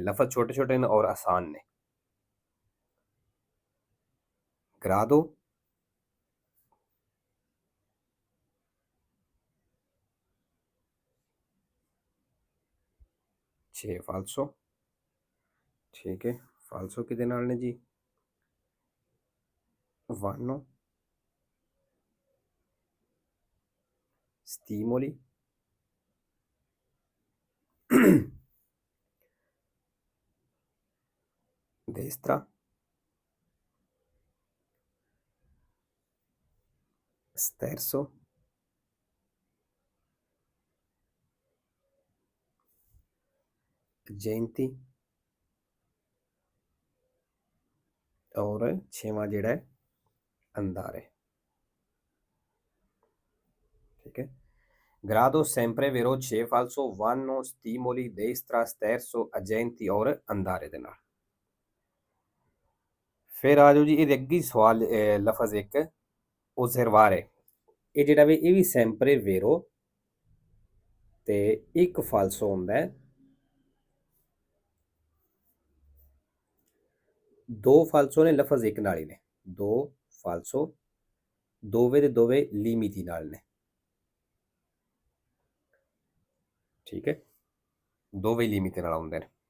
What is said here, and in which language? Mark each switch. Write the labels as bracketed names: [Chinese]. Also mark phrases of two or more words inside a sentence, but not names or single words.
[Punjabi] ਲਫ਼ਜ਼ ਛੋਟੇ ਛੋਟੇ ਨੇ ਔਰ ਆਸਾਨ ਨੇ। ਗ੍ਰਾਦੋ, ਛੇ ਫਾਲਸੋ। ਠੀਕ ਹੈ, ਫਾਲਸੋ ਕਿਹਦੇ ਨਾਲ ਨੇ ਜੀ? [Italian] vanno, stimoli, destra, sterzo, agenti [Punjabi] ਔਰ ਛੇਵਾਂ ਜਿਹੜਾ ਹੈ [Italian] andare। [Punjabi] ਠੀਕ ਹੈ, [Italian] grado sempre vero, 6 falso, vanno, stimoli, destra, sterzo, agenti और andare [Punjabi] ਦੇ ਨਾਲ। ਫਿਰ ਆ ਜਾਓ ਜੀ ਇਹਦੇ ਅੱਗੇ ਸਵਾਲ ਲਫ਼ਜ਼ ਇੱਕ osservare। ਇਹ ਜਿਹੜਾ ਵੀ ਇਹ ਵੀ [Italian] sempre vero [Punjabi] ਤੇ ਇੱਕ ਫਾਲਸੋ ਹੁੰਦਾ ਹੈ। ਦੋ ਫਾਲਸੋ ਨੇ, ਲਫ਼ਜ਼ ਇੱਕ ਨਾਲ ਹੀ ਨੇ। ਦੋ ਫਾਲਸੋ, ਦੋਵੇਂ ਦੇ ਦੋਵੇਂ ਲੀਮਿਤੀ ਨਾਲ ਨੇ। ਠੀਕ ਹੈ, ਦੋਵੇਂ ਲੀਮਿਤੀ ਨਾਲ ਆਉਂਦੇ ਨੇ।